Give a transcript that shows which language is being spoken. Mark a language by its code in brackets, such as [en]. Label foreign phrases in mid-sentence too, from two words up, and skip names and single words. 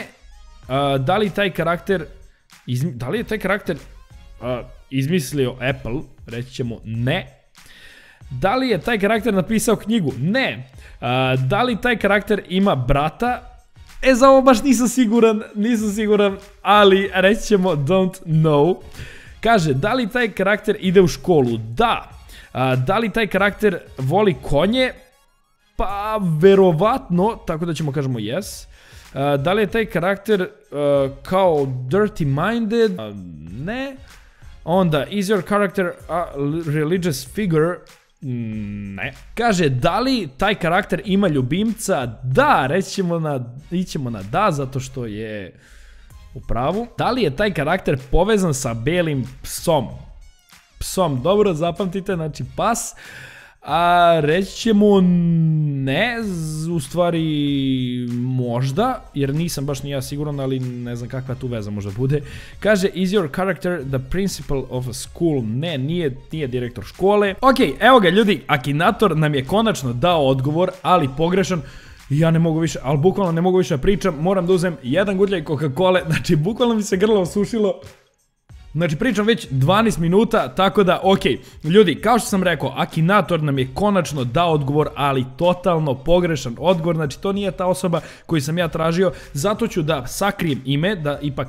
[sr] Da li je taj karakter izmislio Apple? Reći ćemo ne. Da li je taj karakter napisao knjigu? Ne. Da li taj karakter ima brata? Za ovo baš nisam siguran, ali reći ćemo [en] don't know. [sr] Kaže, da li taj karakter ide u školu? Da. Da li taj karakter voli konje? Pa, verovatno, tako da ćemo kažemo yes. Da li je taj karakter kao [en] dirty minded? [sr] Ne. Onda, [en] is your character a religious figure? [sr] Ne. Kaže, da li taj karakter ima ljubimca? Da, ićemo na da, zato što je u pravu. Da li je taj karakter povezan sa belim psom? Psom, dobro, zapamtite, znači pas. Reći ćemo ne, u stvari možda, jer nisam baš ni ja siguran, ali ne znam kakva tu veza možda bude. Kaže, [en] is your character the principal of a school? [sr] Ne, nije direktor škole. Ok, evo ga ljudi, Akinator nam je konačno dao odgovor, ali pogrešan. Ja ne mogu više, ali bukvalno ne mogu više da pričam, moram da uzem jedan gutljaj Coca-Cole, znači bukvalno mi se grlo osušilo. Znači pričam već 12 minuta, tako da ok, ljudi, kao što sam rekao, Akinator nam je konačno dao odgovor, ali totalno pogrešan odgovor, znači to nije ta osoba koju sam ja tražio, zato ću da sakrijem ime, da ipak